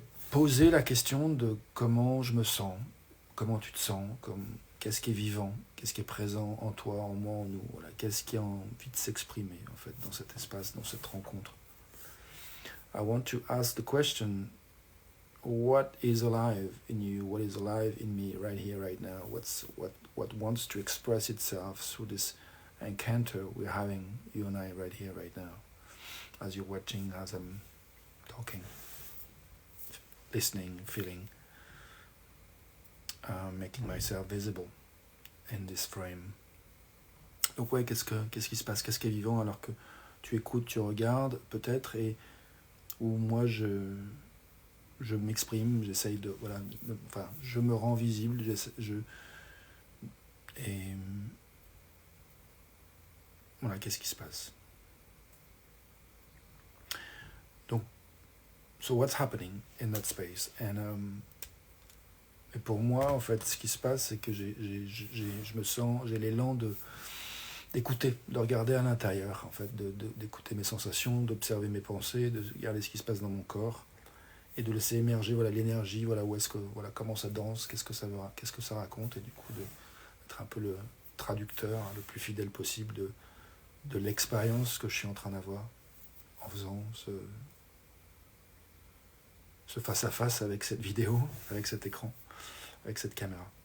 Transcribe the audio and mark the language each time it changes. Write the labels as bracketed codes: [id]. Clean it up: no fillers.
[fr] poser la question de comment je me sens, comment tu te sens, qu'est-ce qui est vivant, qu'est-ce qui est présent en toi, en moi, en nous, voilà, qu'est-ce qui a envie de s'exprimer en fait dans cet espace, dans cette rencontre. [en] I want to ask the question, what is alive in you, what is alive in me right here, right now, what wants to express itself through this encounter we're having, you and I, right here, right now, as you're watching, as I'm talking, listening, feeling, making myself visible in this frame. [fr] Donc ouais, qu'est-ce qui se passe, qu'est-ce qui est vivant alors que tu écoutes, tu regardes peut-être, et où moi je m'exprime, j'essaye de, voilà, enfin, je me rends visible, et voilà, qu'est-ce qui se passe. [en] Donc, so what's happening in that space? [fr] Et pour moi, en fait, ce qui se passe, c'est que je me sens, j'ai l'élan d'écouter, de regarder à l'intérieur, en fait, d'écouter mes sensations, d'observer mes pensées, de regarder ce qui se passe dans mon corps, et de laisser émerger, voilà, l'énergie, voilà, voilà, comment ça danse, qu'est-ce que ça raconte, et du coup d'être un peu le traducteur, le plus fidèle possible de l'expérience que je suis en train d'avoir en faisant ce face-à-face avec cette vidéo, avec cet écran, avec cette caméra.